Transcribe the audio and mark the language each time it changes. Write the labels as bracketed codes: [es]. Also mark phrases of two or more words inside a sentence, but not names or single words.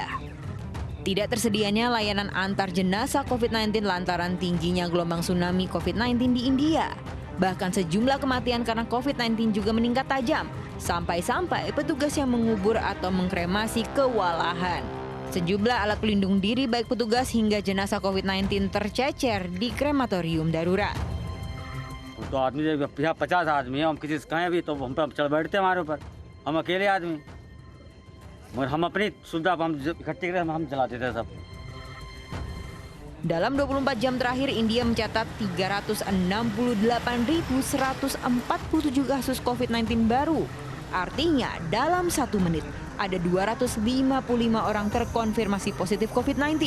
[id] Tidak tersedianya layanan antar jenazah COVID-19 lantaran tingginya gelombang tsunami COVID-19 di India. Bahkan sejumlah kematian karena COVID-19 juga meningkat tajam, sampai-sampai petugas yang mengubur atau mengkremasi kewalahan. Sejumlah alat pelindung diri baik petugas hingga jenazah COVID-19 tercecer di krematorium darurat. [hi] तो आदमी जब 50 आदमी है, हम किसी से कहें भी तो हम पर चल बैठते हमारे ऊपर, हम अकेले आदमी, मगर हम अपनी सुविधा हम इकट्ठे करके हम चलाते थे सब. [id] Dalam 24 jam terakhir, India mencatat 368.147 kasus COVID-19 baru. Artinya dalam 1 menit ada 255 orang terkonfirmasi positif COVID-19.